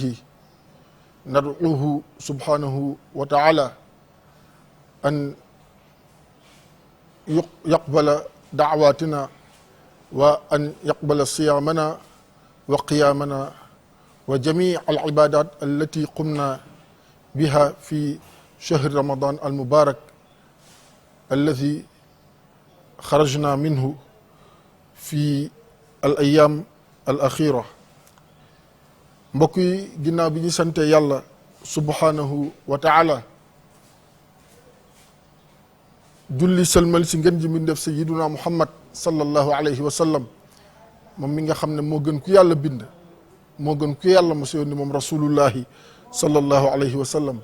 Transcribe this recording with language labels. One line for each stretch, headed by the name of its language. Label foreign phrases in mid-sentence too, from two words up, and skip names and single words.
Arabic: ندعوه سبحانه وتعالى أن يقبل دعواتنا، وأن يقبل صيامنا وقيامنا وجميع العبادات التي قمنا بها في شهر رمضان المبارك الذي خرجنا منه في الأيام الأخيرة.
Wolof: mbokk yi, ginnaaw bi ñu sante yàlla
Arabic: سبحانه وتعالى,
Wolof: julli sëlmal si ngën ji mbindéef
Arabic: سيدنا محمد صلى الله عليه وسلم,
Wolof: moom mi nga xam ne moo gën ku yàlla bind, moo gën ku yàlla mos yónni, moom
Arabic: رسول الله صلى الله عليه وسلم.